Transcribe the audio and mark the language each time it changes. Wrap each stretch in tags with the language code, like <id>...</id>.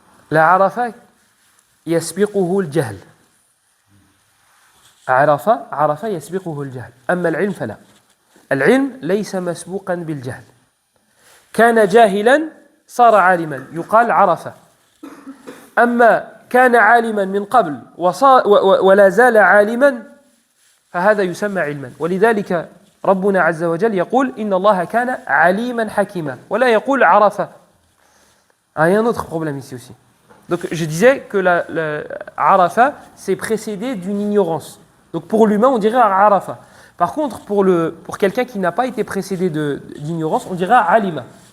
<ar>La Arafa, يسبقه الجهل. عرفة يسبقه الجهل. أما العلم فلا. العلم ليس مسبوقا بالجهل. كان جاهلا صار عالما يقال عرفة. أما كان عالما من قبل ولا زال عالما فهذا يسمى علما. ولذلك ربنا عز وجل يقول إن الله كان عليما حكيما ولا يقول عرفة.</ar> <fr>Il y a un autre problème ici aussi. Donc je disais que la Arafa c'est précédé d'une ignorance. Donc pour l'humain on dirait Arafa. Par contre pour quelqu'un qui n'a pas été précédé d'ignorance on dirait Alima.</fr>